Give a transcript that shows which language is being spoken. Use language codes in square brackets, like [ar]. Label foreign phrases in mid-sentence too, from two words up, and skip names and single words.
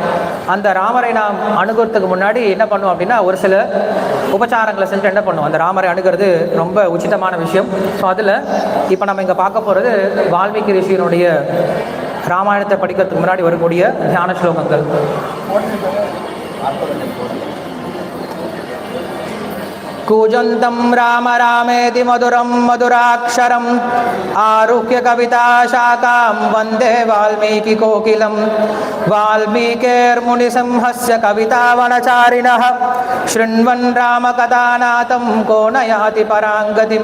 [ta] அந்த ராமரை நாம் அணுகிறதுக்கு முன்னாடி என்ன பண்ணுவோம் அப்படின்னா, ஒரு சில உபச்சாரங்களை செஞ்சு என்ன பண்ணுவோம், அந்த ராமரை அணுகிறது ரொம்ப உச்சிதமான விஷயம். ஸோ அதில் இப்போ நம்ம இங்கே பார்க்க போகிறது வால்மீகி ரிஷியினுடைய ராமாயணத்தை படிக்கிறதுக்கு முன்னாடி வரக்கூடிய தியான ஸ்லோகங்கள். [sa] कूजन्तं राम रामेति मधुरं मधुराक्षरम् आरुह्य कविताशाखां वन्दे वाल्मीकिकोकिलं. वाल्मीकिर्मुनिसिंहस्य कवितावनचारिणः शृण्वन् रामकथानाथं को न याति पराङ्गतिं.